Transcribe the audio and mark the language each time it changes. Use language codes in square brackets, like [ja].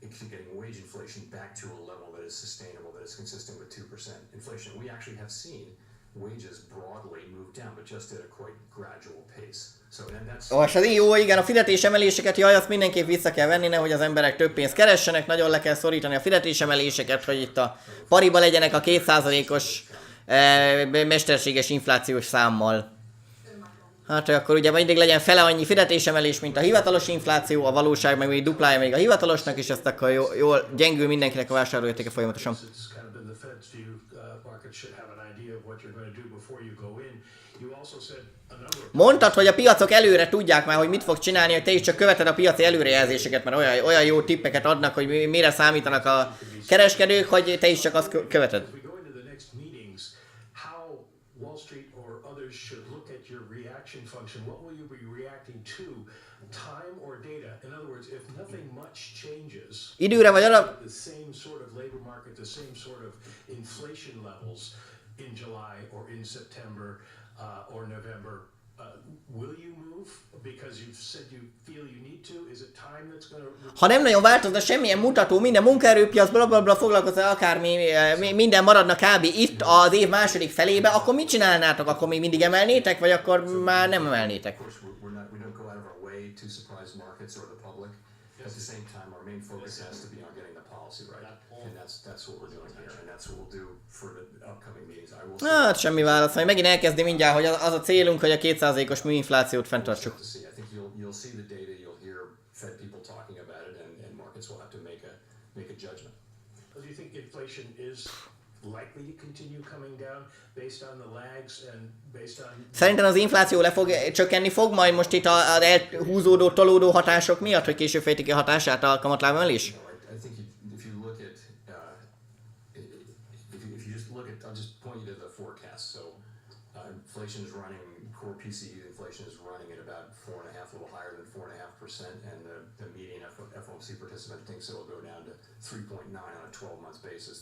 [en] Getting wage inflation back to a level that is sustainable, that is consistent with 2% inflation. We actually have seen wages broadly moved down, but just at a quite gradual pace. So and that's [hu] És az jó, igen, a fizetésemeléseket, jaj, azt mindenképp vissza kell venni, nehogy az emberek több pénzt keressenek, nagyon le kell szorítani a fizetésemeléseket, hogy itt a pariba legyenek a 2%-os mesterséges inflációs számmal. Hát, hogy akkor ugye mindig legyen fele annyi fizetésemelés, mint a hivatalos infláció, a valóság meg még duplája még a hivatalosnak, és ezt akkor jól gyengül mindenkinek a vásárlóértéke folyamatosan. [en] It's kind of been the Fed's view. Markets should have an idea of what you're going to do before you go in. You also said a number of [hu] Mondtad, hogy a piacok előre tudják már, hogy mit fog csinálni, hogy te is csak követed a piaci előrejelzéseket, mert olyan jó tippeket adnak, hogy mire számítanak a kereskedők, hogy te is csak azt követed. [en] As we go into the next meetings, how Wall Street or others should look at your reaction function. What will you be reacting to? Time or data? In other words, if nothing much changes, [hu] Időre vagy arra... [en] the same sort of labor market, the same sort of inflation levels in July or in September or November, will you move because you've said you feel you need to? Is it time that's going to... [hu] Ha nem nagyon változna semmilyen mutató, minden munkaerőpiac, blablabla foglalkozol, akármi, minden maradna kb. Itt az év második felébe, akkor mit csinálnátok? Akkor még mindig emelnétek, vagy akkor már nem emelnétek? [en] Of course, we don't go out of our way to surprise markets or the public. At the same time, our main focus has to be on getting the policy right, and that's what we're doing here, and that's what we'll do for the upcoming meetings. I will say, [hu] Hát semmi válasz, majd megint elkezdi mindjárt, hogy az a célunk, hogy a 2%-os műinflációt fenntartsuk. [en] to see. I think you'll see the data, you'll hear Fed people talking about it, and markets will have to make a judgment. Do you think inflation is likely to continue coming down based on the lags and based on... [hu] Szerintem az infláció csökkenni fog majd most itt az elhúzódó, tolódó hatások miatt, hogy később fejtik ki a hatását a kamatlábemelés? [en] I think if you look at if you just look at, I'll just point you to the forecast. So inflation is running, core PCE inflation is running at about 4.5, a little higher than 4.5%, and the median FOMC participant thinks it will go down to 3.9 on a 12-month basis.